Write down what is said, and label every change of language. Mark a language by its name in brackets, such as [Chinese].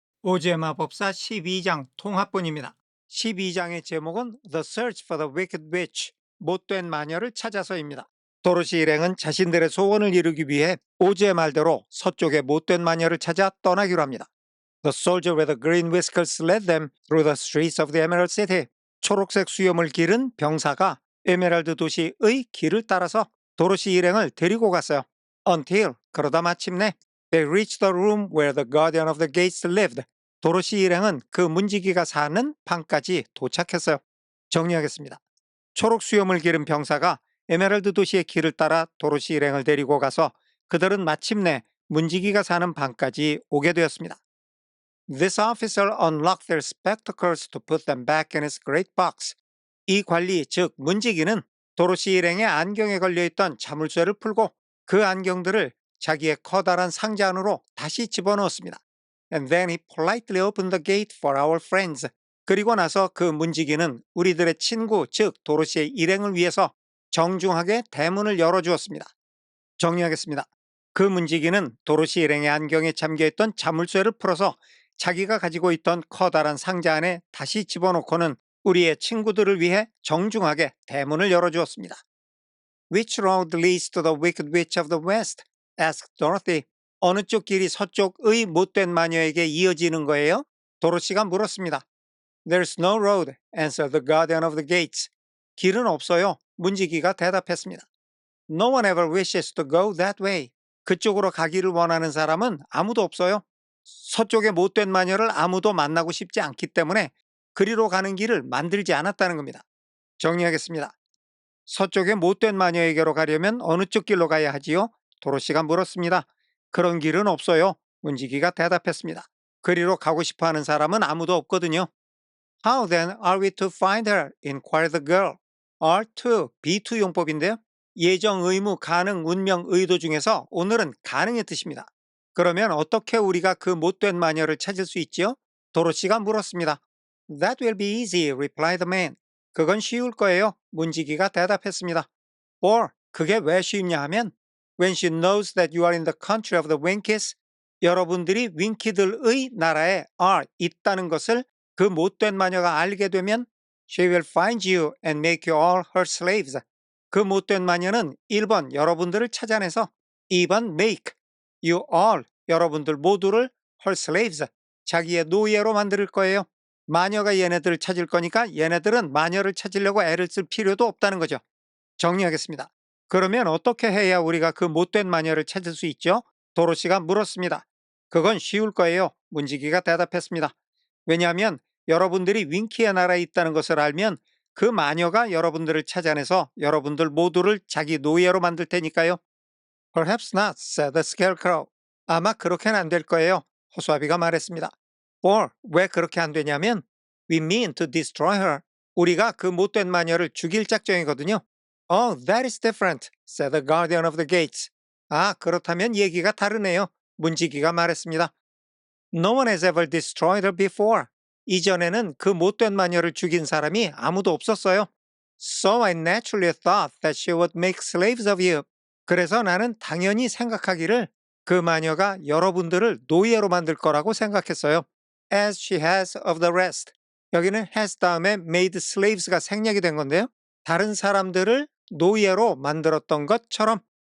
[Korean] 오즈의 마법사 12장 통합본입니다. 12장의 제목은 [English] The Search for the Wicked Witch, [Korean] 못된 마녀를 찾아서입니다. 도로시 일행은 자신들의 소원을 이루기 위해 오즈의 말대로 서쪽의 못된 마녀를 찾아 떠나기로 합니다. [English] The soldier with the green whiskers led them through the streets of the Emerald City. [Korean] 초록색 수염을 기른 병사가 에메랄드 도시의 길을 따라서 도로시 일행을 데리고 갔어요. [English] Until, [Korean] 그러다 마침내 [English] they reached the room where the guardian of the gates lived. [Korean] 도로시 일행은 그 문지기가 사는 방까지 도착했어요. 정리하겠습니다. 초록 수염을 기른 병사가 에메랄드 도시의 길을 따라 도로시 일행을 데리고 가서 그들은 마침내 문지기가 사는 방까지 오게 되었습니다. [English] This officer unlocked their spectacles to put them back in his great box. [Korean] 이 관리, 즉 문지기는 도로시 일행의 안경에 걸려있던 자물쇠를 풀고 그 안경들을 자기의 커다란 상자 안으로 다시 집어넣었습니다. [English] And then he politely opened the gate for our friends. [Korean] 그리고 나서 그 문지기는 우리들의 친구, 즉 도로시의 일행을 위해서 정중하게 대문을 열어주었습니다. 정리하겠습니다. 그 문지기는 도로시 일행의 안경에 잠겨있던 자물쇠를 풀어서 자기가 가지고 있던 커다란 상자 안에 다시 집어넣고는 우리의 친구들을 위해 정중하게 대문을 열어주었습니다. [English] Which road leads to the wicked witch of the west? asked Dorothy. [Korean] 어느 쪽 길이 서쪽의 못된 마녀에게 이어지는 거예요? 도로시가 물었습니다. [English] There's no road, answered the guardian of the gates. [Korean] 길은 없어요. 문지기가 대답했습니다. [English] No one ever wishes to go that way. [Korean] 그쪽으로 가기를 원하는 사람은 아무도 없어요. 서쪽의 못된 마녀를 아무도 만나고 싶지 않기 때문에 그리로 가는 길을 만들지 않았다는 겁니다. 정리하겠습니다. 서쪽의 못된 마녀에게로 가려면 어느 쪽 길로 가야 하지요? 도로시가 물었습니다. 그런 길은 없어요. 문지기가 대답했습니다. 그리로 가고 싶어하는 사람은 아무도 없거든요. [English] How then are we to find her? inquired the girl. R2, B2 [Korean] 용법인데요. 예정, 의무, 가능, 운명, 의도 중에서 오늘은 가능의 뜻입니다. 그러면 어떻게 우리가 그 못된 마녀를 찾을 수 있지요? 도로시가 물었습니다. [English] That will be easy, replied the man. [Korean] 그건 쉬울 거예요. 문지기가 대답했습니다. [English] For, [Korean] 그게 왜 쉽냐 하면 [English] When she knows that you are in the country of the Winkies, [Korean] 여러분들이 윙키들의 나라에 있다는 것을 그 못된 마녀가 알게 되면 [English] She will find you and make you all her slaves. [Korean] 그 못된 마녀는 1번 여러분들을 찾아내서 2번 [English] make you all [Korean] 여러분들 모두를 [English] her slaves [Korean] 자기의 노예로 만들 거예요. 마녀가 얘네들을 찾을 거니까 얘네들은 마녀를 찾으려고 애를 쓸 필요도 없다는 거죠. 정리하겠습니다. 그러면 어떻게 해야 우리가 그 못된 마녀를 찾을 수 있죠? 도로시가 물었습니다. 그건 쉬울 거예요. 문지기가 대답했습니다. 왜냐하면 여러분들이 윙키의 나라에 있다는 것을 알면 그 마녀가 여러분들을 찾아내서 여러분들 모두를 자기 노예로 만들 테니까요. [English] Perhaps not, said the scarecrow. [Korean] 아마 그렇게는 안 될 거예요. 호수아비가 말했습니다. [English] Or, [Korean] 왜 그렇게 안 되냐면 [English] We mean to destroy her. [Korean] 우리가 그 못된 마녀를 죽일 작정이거든요. [English] Oh, that is different, said the guardian of the gates. [Korean] 아, 그렇다면 얘기가 다르네요. 문지기가 말했습니다. [English] No one has ever destroyed her before. [Korean] 이전에는 그 못된 마녀를 죽인 사람이 아무도 없었어요. [English] So I naturally thought that she would make slaves of you. [Korean] 그래서 나는 당연히 생각하기를 그 마녀가 여러분들을 노예로 만들 거라고 생각했어요. [English] As she has of the rest. [Korean] 여기는 has 다음에 [English] made slaves [Korean] 가 생략이 된 건데요. 다른 사람들을 노예로 만들었던 것처럼.